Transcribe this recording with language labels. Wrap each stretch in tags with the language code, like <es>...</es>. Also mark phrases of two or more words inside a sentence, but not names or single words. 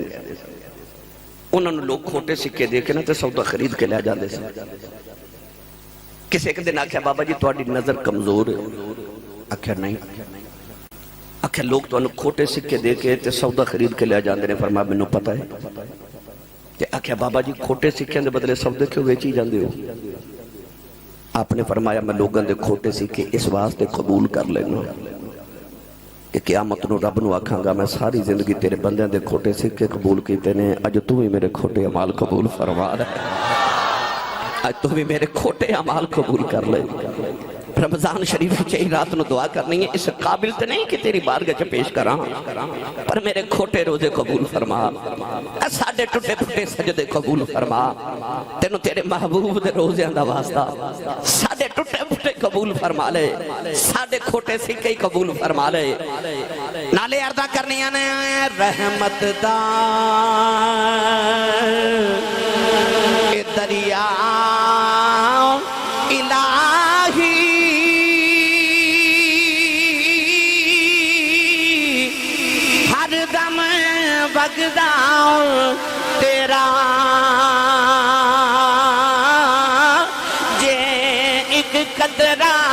<pa>انہوں نے لوگ کھوٹے سکے دے کے نا تے سودا خرید کے لے جاندے سن۔ کسی ایک دن آکھیا بابا جی تہاڈی نظر کمزور ہے، آکھیا نہیں، آکھیا لوگ تو انہوں کھوٹے سکے دے کے تے سودا خرید کے لے جاندے نے، فرمایا مینوں پتہ ہے۔ تے آکھیا بابا جی کھوٹے سکے دے بدلے سودے کیوں ویچی جاندے ہو؟ آپ نے فرمایا میں لوگاں دے کھوٹے سکے اس واسطے قبول کر لینا کہ قیامت نو رب نو آکھاں گا میں ساری زندگی تیرے بندیاں دے کھوٹے سکے قبول کیتے نے، اج تو بھی میرے کھوٹے اعمال قبول فرما رہا ہے، اج تو بھی میرے کھوٹے اعمال قبول کر لے۔ رمضان شریف چاہی رات نو دعا کرنی ہے، اس قابل تے نہیں کہ تیری بارگاہ چ پیش کراں، پر میرے کھوٹے روزے قبول فرما، ساڈے ٹوٹے پھٹے سجدے قبول فرما، تینوں تیرے محبوب دے روزیاں دا واسطہ ساڈے ٹوٹے پھٹے قبول فرما لے، ساڈے کھوٹے سکے قبول فرما لے۔ نالے عرضاں کرنیاں نے رحمت دا اے دریا الہی ہر دم بغدا تیرا، جے ایک قطرہ</pa>